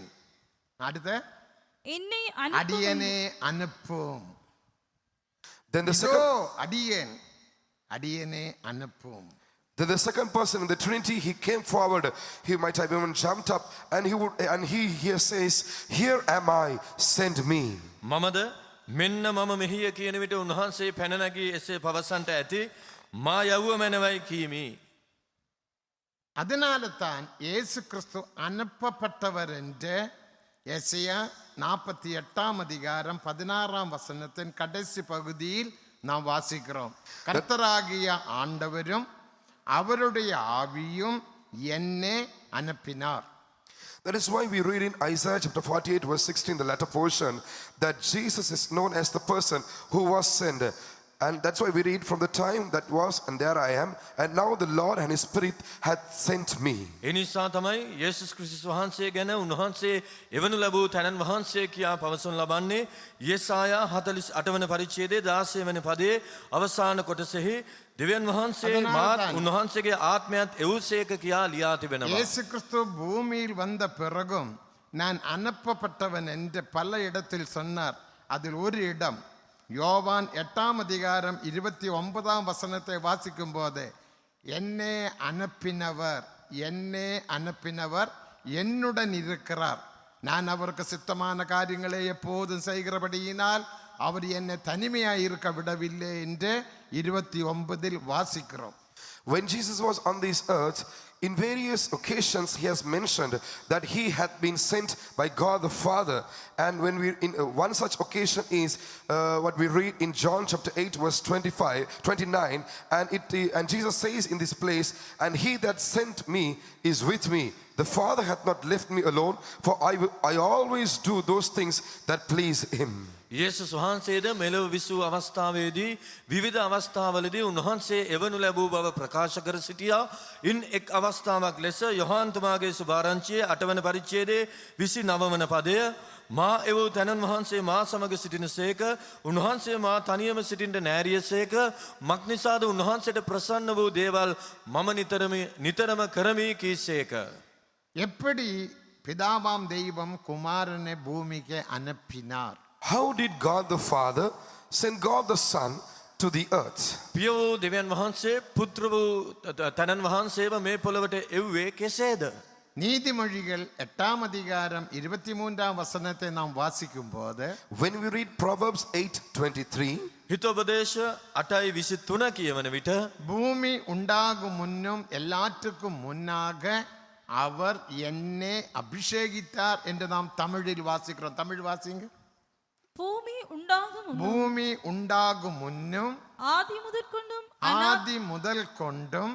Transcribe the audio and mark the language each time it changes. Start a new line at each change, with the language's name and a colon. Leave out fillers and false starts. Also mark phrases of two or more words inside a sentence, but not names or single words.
Tamil: அடுத்த என்னை அடியனே அனுப்பும்.
English: Then the
Tamil: இதோ
English: second,
Tamil: அடியேன், அடியனே அனுப்பும்.
English: then the second person in the Trinity, he came forward. He might have even jumped up and he here says, here am I, send me.
Sinhala: මමද මෙන්න මම මෙහිය කියන විට උන්වහන්සේ පැන නැගී එසේ පවසන්ට ඇති මා යවුව මැනවයි කීමි.
Tamil: அதனால தான் இயேசு கிறிஸ்து அனுப்பப்பட்டவர் என்று எசையா 48 அதிகாரம் 16 வசனத்தின் கடைசி பகுதியில் நாம் வாசிக்கிறோம். கர்த்தராகிய ஆண்டவரும் அவருடைய ஆவியும் என்னை அனுப்பினார்.
English: That is why we read in Isaiah chapter 48 verse 16, the latter portion, that Jesus is known as the person who was sent. And that's why we read from the time that was, and there I am, and now the Lord and His Spirit hath sent me.
Sinhala: එනිසා තමයි යේසුස් ක්‍රිස්තුස් වහන්සේ ගැන උන්වහන්සේ එවනු ලැබූ තැනන් වහන්සේ කියා පවසනු ලබන්නේ යෙසායා 48 වන පරිච්ඡේදයේ 16 වෙනි පදයේ අවසාන කොටසෙහි දෙවියන් වහන්සේ මාත් උන්වහන්සේගේ ආත්මයත් එවුසේක කියා ලියා තිබෙනවා.
Tamil: இயேசு கிறிஸ்து பூமியில் வந்த பிறகும் நான் அனுப்பப்பட்டவன் என்று பல இடத்தில் சொன்னார். அதில் ஒரு இடம் யோவான் 8ஆம் அதிகாரம் 29ஆம் வசனத்தை வாசிக்கும் போது என்னே அனுப்பினவர் என்னுடன் இருக்கிறார், நான் அவருக்கு சித்தமான காரியங்களை எப்போதும் செய்கிறபடியினால் அவர் என்னை தனிமையாய் இருக்க விடவில்லை என்று 29இல் வாசிக்கிறோம்.
English: When Jesus was on this earth, in various occasions He has mentioned that He had been sent by God the Father. And when we in one such occasion is what we read in John chapter 8 verse 29, and Jesus says in this place, and He that sent me is with me. The Father hath not left me alone, for I always do those things that please Him.
Sinhala: යේසුස් වහන්සේද මෙලොව විසූ අවස්ථාවේදී විවිධ අවස්ථාවලදී උන්වහන්සේ එවනු ලැබූ බව ප්‍රකාශ කර සිටියා. ඉන් එක් අවස්ථාවක් ලෙස යොහාන් තුමාගේ සුභාරංචියේ 8 වන පරිච්ඡේදයේ 29 වන පදය මා එවූ තැනන් වහන්සේ මා සමග සිටිනසේක උන්වහන්සේ මා තනියම සිටින්න නෑරියසේක මක්නිසාද උන්වහන්සේට ප්‍රසන්න වූ දේවල් මම නිතරම කරමි කීසේක.
Tamil: எப்படி பிதாவாம் தெய்வம் குமாரனை பூமிக்கு அனுப்பினார்?
English: How did God the Father send God the Son to the earth?
Sinhala: පිය වූ දෙවියන් වහන්සේ පුත්‍ර වූ තනන් වහන්සේව මේ පොළවට එව්වේ කෙසේද?
Tamil: நீதிமொழிகள் 8ஆம் அதிகாரம் 23ஆம் வசனத்தை நாம் வாசிக்கும் போது
English: When we read Proverbs 8:23,
Sinhala: හිතෝපදේශ 8:23 කියවන විට
Tamil: பூமி உண்டாகும் முன்னும் எல்லாற்றுக்கும் முன்னாக அவர் என்னை அபிஷேகித்தார் என்று நாம் தமிழில் வாசிக்கிறோம். தமிழ் வாசிங்க. பூமி உண்டாகும் முன்னும் பூமி உண்டாகும் முன்னும் ஆதி முதற்கொண்டும் ஆதி முதல் கொண்டும்